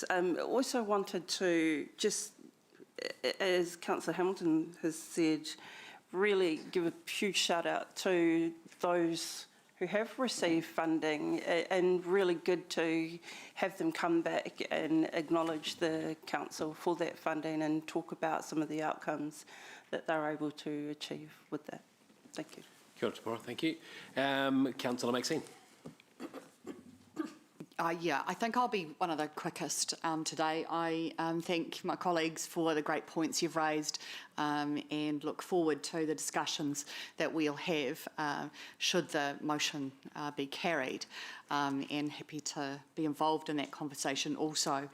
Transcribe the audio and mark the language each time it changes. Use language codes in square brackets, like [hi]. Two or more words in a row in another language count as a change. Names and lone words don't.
[en] Also wanted to just, as Councillor Hamilton has said, really give a huge shout out to those who have received funding, and really good to have them come back and acknowledge the council for that funding and talk about some of the outcomes that they're able to achieve with that. Thank you. [mi] Kia ora te pora, [en] thank you. Councillor Maxine. Yeah, I think I'll be one of the quickest today. I thank my colleagues for the great points you've raised, and look forward to the discussions that we'll have should the motion be carried, and happy to be involved in that conversation also.